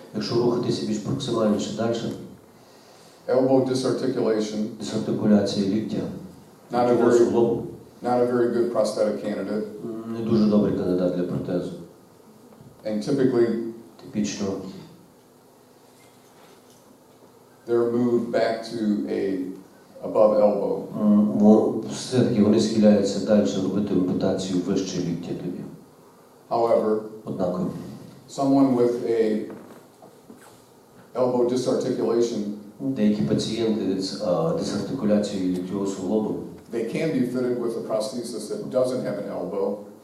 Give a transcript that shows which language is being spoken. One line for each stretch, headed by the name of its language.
Ukrainian: Якщо рухатися більш проксимальніше далі,
English: elbow disarticulation,
Ukrainian: дисартикуляція ліктя,
English: not a very good prosthetic candidate,
Ukrainian: не дуже добрий кандидат для протезу.
English: and typically
Ukrainian: Типічно
English: they're moved back to a above elbow.
Ukrainian: все-таки вони схиляються далі робити ампутацію вище ліктя тоді.
English: However,
Ukrainian: Однаково,
English: someone with a elbow disarticulation,
Ukrainian: деякі пацієнти з дисартикуляцією ліктьового суглобу
English: they can be fitted with a prosthesis that doesn't have an elbow